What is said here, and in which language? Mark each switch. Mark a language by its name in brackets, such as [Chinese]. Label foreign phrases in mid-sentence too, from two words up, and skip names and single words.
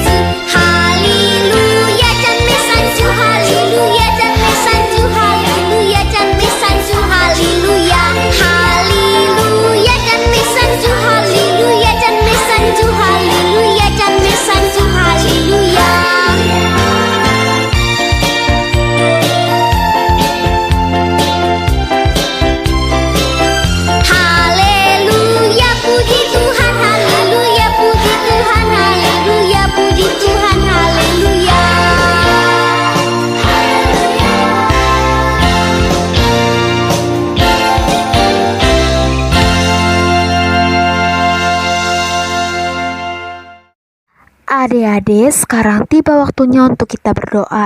[Chinese] 哈利路亚，赞美上主，哈利路亚，赞美上主，哈利路亚，赞美上主，哈利路亚，哈利路亚，赞美上主，哈利路亚，赞美上主，哈利路亚，赞美上主，哈利路亚。 [Indonesian] 哈利路亚，puji Tuhan, haleluya, puji Tuhan, haleluya, puji Tuhan, haleluya. Adik-adik, sekarang tiba waktunya untuk kita berdoa.